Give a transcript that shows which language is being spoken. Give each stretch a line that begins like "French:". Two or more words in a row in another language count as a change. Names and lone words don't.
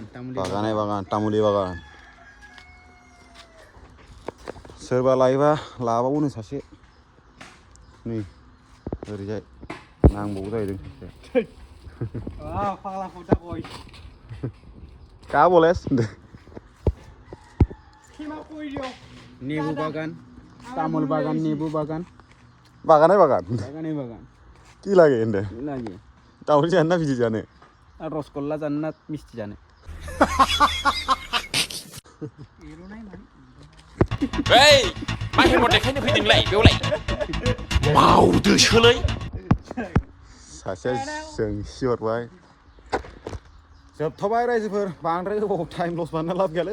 Bodo: तामुलि बागान सोरबा लायोबा लाबावनो सासे नै ओरैजाय नांबावगौ जाहैदों सासे का बलेस होनदो नेबु बागान तामुल बागान नेबु बागान
Bangla: बागाने बागान কি লাগে এন্ডে লাগে তামুল জান না বিজি জানে আর রসগোল্লা জান না মিষ্টি জানে
English: Hey!
Bodo: मा हेमट देखायनो फैदोंलाय बेवलाय मावदोसोलै सासेया जोंसि हरबाय जोबथ'बाय रायजोफोर बांद्राय गोबाव
English: time loss
Bodo: बानायना लाब गैयालै